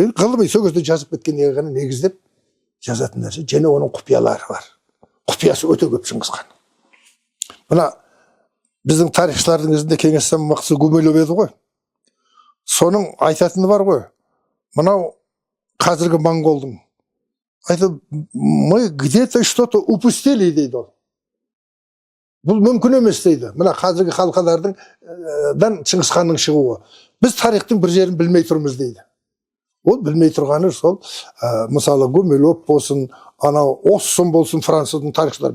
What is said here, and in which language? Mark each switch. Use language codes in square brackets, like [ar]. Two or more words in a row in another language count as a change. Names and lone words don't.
[kk] Ғылыми сол кезде жазып кеткенге ғана негіздеп жазатын нәрсе. Және оның құпиялары бар. Құпиясы өте көп Шыңғысхан. Мына біздің тарихшылардың кезінде Кеңес заманбақсы Гумилев еді ғой. Соның айтатыны бар ғой. Мынау қазіргі моңғолдың. Айтып, [ru] мы где-то что-то упустили [kk] дейді ол. Бұл мүмкін емес дейді. Мына қазіргі халқалардың Шыңғысханның шығуы. Біз тарихтың бір жерін білмей тұрмыз дейді. Ол білмей тұрғаны сол, мысалы Гумилев болсын, анау Оссын болсын, француздың тарихшылары.